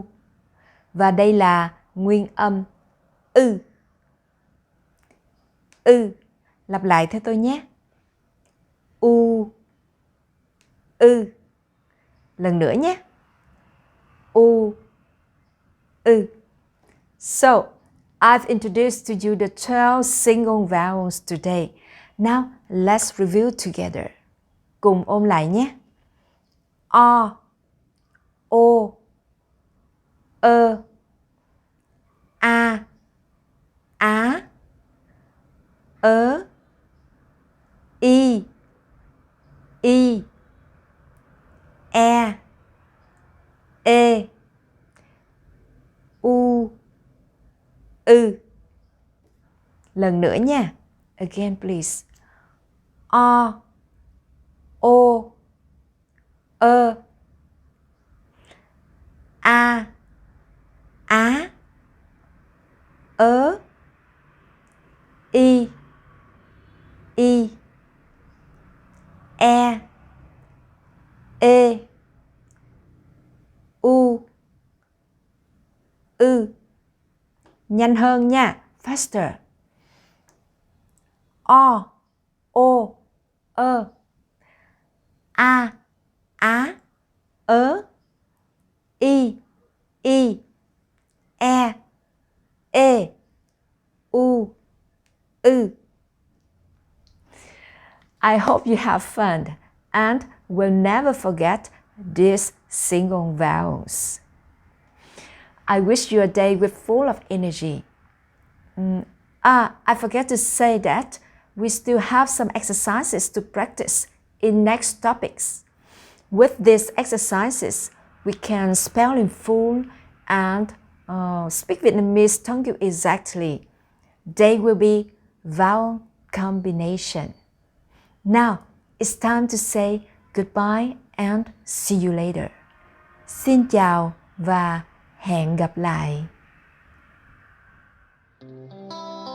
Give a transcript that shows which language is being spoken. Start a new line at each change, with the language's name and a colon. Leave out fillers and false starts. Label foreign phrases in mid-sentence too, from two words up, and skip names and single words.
Vietnamese: Và đây là nguyên âm ư. Ư. Lặp lại theo tôi nhé. U. Ư. Lần nữa nhé. U. Ư.
English: So, I've introduced to you the 12 single vowels today. Now, let's review together.
Vietnamese: Cùng ôn lại nhé. O. O. Ơ. A. Á. Ớ. Y. Y. E. E. U. Ư. Lần nữa nha.
English: Again, please. O. O.
Vietnamese: Ơ. A. Á. Ớ. Y. Y. E. E. U. Ư. Nhanh hơn nha.
English: Faster.
Vietnamese: O. O. Ơ. A. Á. Ớ. Y. Y. E. E. U. Ư.
English: I hope you have fun and will never forget these single vowels. I wish you a day with full of energy. I forget to say that we still have some exercises to practice in next topics. With these exercises, we can spell in full and speak Vietnamese tongue exactly. They will be vowel combination. Now, it's time to say goodbye and see you later.
Vietnamese: Xin chào và hẹn gặp lại.